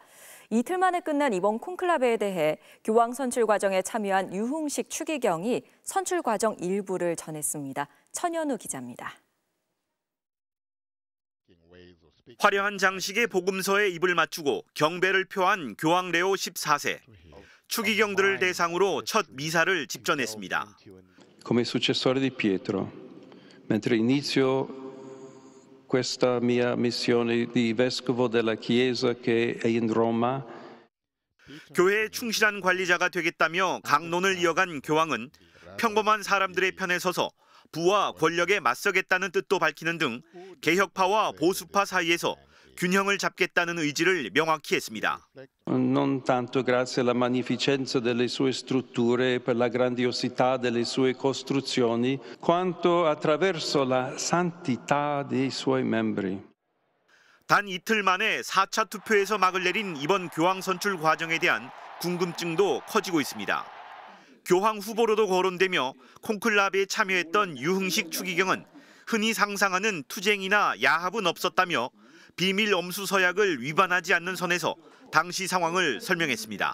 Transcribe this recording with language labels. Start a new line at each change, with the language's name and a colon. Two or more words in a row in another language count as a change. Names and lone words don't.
Korean: 이틀 만에 끝난 이번 콘클라베에 대해 교황 선출 과정에 참여한 유흥식 추기경이 선출 과정 일부를 전했습니다. 천현우 기자입니다. 화려한 장식의 복음서에 입을 맞추고 경배를 표한 교황 레오 14세. 추기경들을 대상으로 첫 미사를 집전했습니다.
Italian: Come successore di Pietro, mentre inizio questa mia missione di vescovo della Chiesa che è in Roma.
Korean: 교회에 충실한 관리자가 되겠다며 강론을 이어간 교황은 평범한 사람들의 편에 서서 부와 권력에 맞서겠다는 뜻도 밝히는 등 개혁파와 보수파 사이에서 균형을 잡겠다는 의지를 명확히 했습니다.
Italian: Non tanto grazie alla magnificenza delle sue strutture per la grandiosità delle sue costruzioni, quanto attraverso la santità dei suoi membri.
Korean: 단 이틀 만에 4차 투표에서 막을 내린 이번 교황 선출 과정에 대한 궁금증도 커지고 있습니다. 교황 후보로도 거론되며 콘클라베에 참여했던 유흥식 추기경은 흔히 상상하는 투쟁이나 야합은 없었다며 비밀 엄수 서약을 위반하지 않는 선에서 당시 상황을 설명했습니다.